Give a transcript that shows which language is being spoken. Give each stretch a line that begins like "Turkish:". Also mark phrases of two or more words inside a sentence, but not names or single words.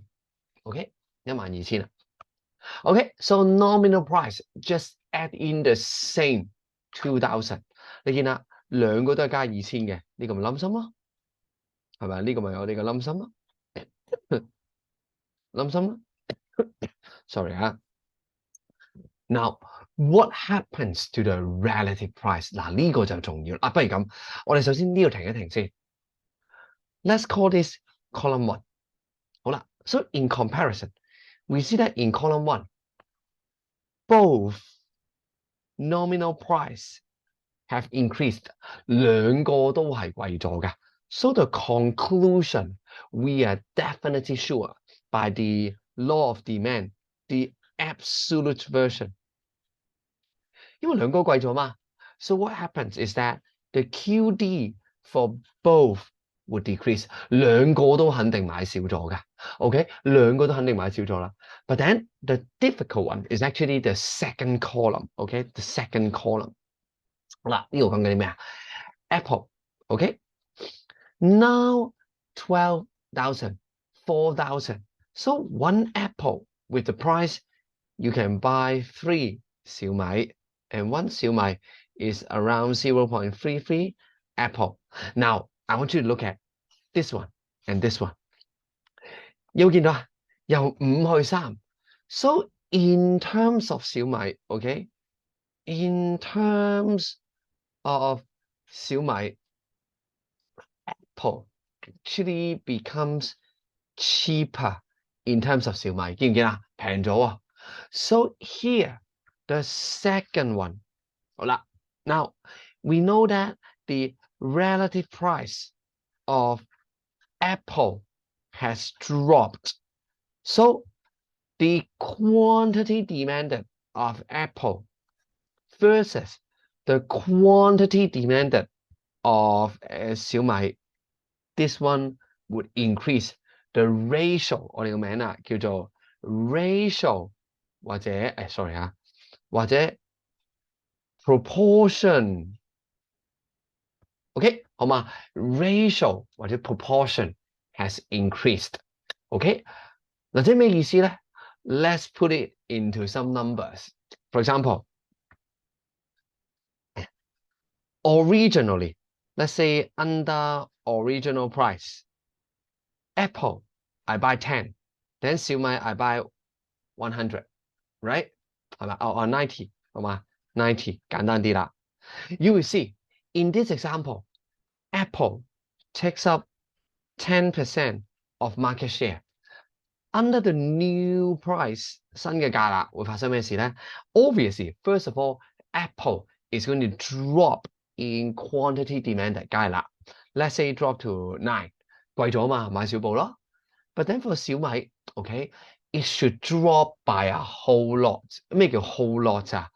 English: Okay, 12000啦。Okay, so nominal price just add in the same 2,000。
Cantonese: 你見啦，兩個都係加2000嘅，呢個咪冧心咯，係咪？呢個咪我哋嘅冧心咯，冧心咯。Sorry 啊。
English: Now, what happens to the relative price？
Cantonese: 嗱，呢個就重要啦。不如咁，我哋首先呢度停一停先。
English: Let's call this column 1。好啦 ，so in comparison, we see that in column 1, both nominal price have increased，
Cantonese: 兩個都係貴咗㗎。
English: So the conclusion, we are definitely sure by the law of demand, the absolute version。
Cantonese: 因為兩個貴咗嘛。
English: So what happens is that the QD for both would decrease，
Cantonese: 兩個都肯定買少咗㗎。
English: OK，
Cantonese: 兩個都肯定買少咗啦。
English: But then the difficult one is actually the second column。OK， the second column。
Cantonese: 好啦，呢度講緊啲咩啊
English: ？Apple。OK， now 12,000 4,000。So one apple with the price you can buy 3 小米。And one 小米 is around 0.33 apple. Now, I want you to look at this one and this one.
Cantonese: 有冇見到啊？由5去 3。
English: So in terms of 小米 okay? In terms of 小米 Apple actually becomes cheaper in terms of 小米。
Cantonese: 見唔見啊？平咗啊！
English: So here, the second one. 好啦 now we know that the relative price of Apple has dropped. So the quantity demanded of Apple versus the quantity demanded of 小米, this one would increase the ratio.
Cantonese: 我哋個名啊叫做 ratio 或者sorry 啊，或者 proportion。
English: OK 好嘛 ratio 或者 proportion has increased。
Cantonese: OK 嗱，即係咩意思咧？
English: Let's put it into some numbers. For example, originally, let's say under original price, Apple I buy 10, then 小米 I buy 100, right?
Cantonese: 係咪？哦90好嘛 90簡單啲啦。
English: You will see in this example, Apple takes up 10% of market share. Under the new price,
Cantonese: 新嘅價啦，會發生咩事咧？
English: Obviously, first of all, Apple is going to drop in quantity demanded，
Cantonese: 梗係啦。
English: Let's say drop to 9，
Cantonese: 貴咗嘛，買少部咯。
English: But then for 小米 ，OK, it should drop by a whole lot。
Cantonese: 咩叫
English: whole lot
Cantonese: 啊？